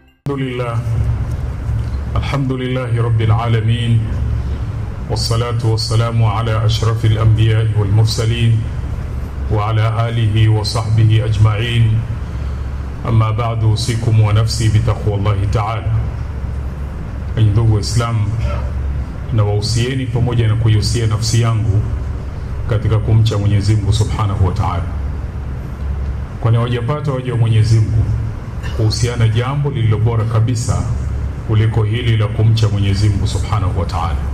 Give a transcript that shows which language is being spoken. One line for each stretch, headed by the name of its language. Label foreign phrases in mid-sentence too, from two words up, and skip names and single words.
Arabic: الحمد لله رب العالمين، والصلاة والسلام على أشرف الأنبياء والمرسلين وعلى آله وصحبه أجمعين. أما بعد، أوصيكم ونفسي بتقوى الله تعالى.
Swahili: Ndugu Waislamu, na wausieni pamoja na kuiusia nafsi yangu katika kumcha Mwenyezi Mungu
Arabic: سبحانه وتعالى.
Swahili: Kwani wajapata waja wa Mwenyezi Mungu kuhusiana jambo lililo bora kabisa kuliko hili la kumcha Mwenyezi Mungu
Arabic: سبحانه وتعالى.